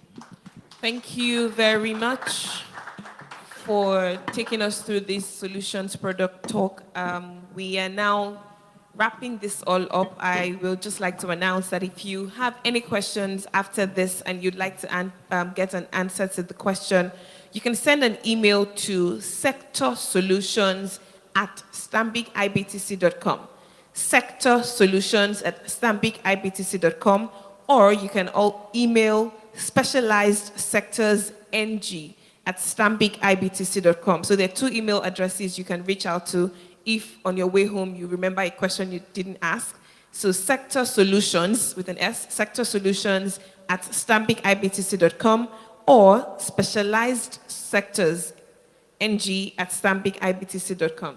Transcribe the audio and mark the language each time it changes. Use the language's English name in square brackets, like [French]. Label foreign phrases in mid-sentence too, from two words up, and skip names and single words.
[English] Thank you very much for taking us through this solutions product talk. We are now wrapping this all up. I will just like to announce that if you have any questions after this and you'd like to get an answer to the question, you can send an email to sectorsolutions@stanbicibtc.com. sectorsolutions@stanbicibtc.com, or you can email specialized sectorsng@stanbicibtc.com. So there are 2 email addresses you can reach out to if on your way home you remember a question you didn't ask. So Sector Solutions with an S, sectorsolutions@stanbicibtc.com, or Specialized Sectors ng@stanbicibtc.com.